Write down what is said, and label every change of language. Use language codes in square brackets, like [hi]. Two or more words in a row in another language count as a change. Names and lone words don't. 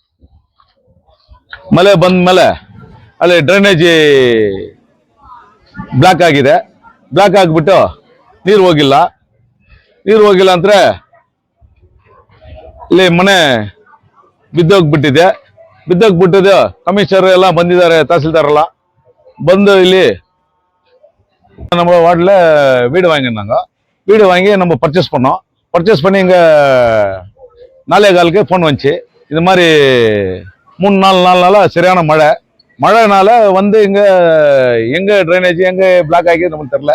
[kn] ಮಳೆ ಬಂದ ಮೇಲೆ ಅಲ್ಲಿ ಡ್ರೈನೇಜ್ ಬ್ಲಾಕ್ ಆಗಿದೆ. ಬ್ಲಾಕ್ ಆಗಿಬಿಟ್ಟು ನೀರು ಹೋಗಿಲ್ಲ ಅಂದ್ರೆ ಇಲ್ಲಿ ಮನೆ ಬಿದ್ದೋಗ್ಬಿಟ್ಟಿದೆ. ಕಮಿಷನರ್ ಎಲ್ಲ ಬಂದಿದ್ದಾರೆ, ತಹಸೀಲ್ದಾರ್ ಎಲ್ಲ ಬಂದು ಇಲ್ಲಿ [ta] நம்ம வார்டில் வீடு வாங்கியிருந்தாங்க. வீடு வாங்கி நம்ம பர்ச்சேஸ் பண்ணி இங்கே 4:15 ஃபோன் வந்துச்சு. இது மாதிரி 3-4 நாளாக சரியான மழைனால வந்து எங்கே ட்ரைனேஜ் எங்கே பிளாக் ஆகி நமக்கு தெரில.